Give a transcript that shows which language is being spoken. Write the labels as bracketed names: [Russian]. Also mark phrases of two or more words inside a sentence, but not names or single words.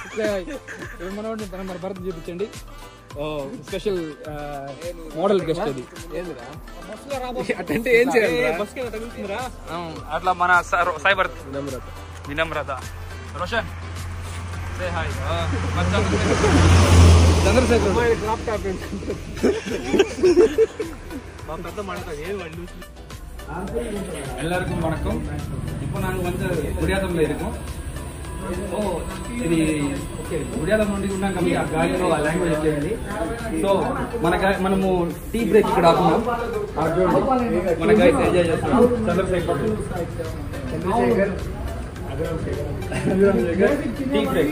[Telugu] మన భరత్ చూపించండి. [English] special model guest [Telugu] అది. ఏం చేయాలి? అట్లా మన సాయి భరత్ వినమ్రత. రోషన్ చంద్రశేఖర్. [Tamil] எல்லாருக்கும் வணக்கம். இப்போ நாங்கள் வந்து குடியாத்தம்ல இருக்கோம். [Telugu] ఇది గుడియాల నుండి ఉన్నాం కాబట్టి ఆ గాలిలో ఆ లాంగ్వేజ్ వచ్చేది. సో మనము [English] tea break [Telugu] ఇక్కడ ఆపున్నాం. మన గైస్ ఎంజాయ్ చేస్తున్నాం. చంద్రశేఖర్ [English] tea break.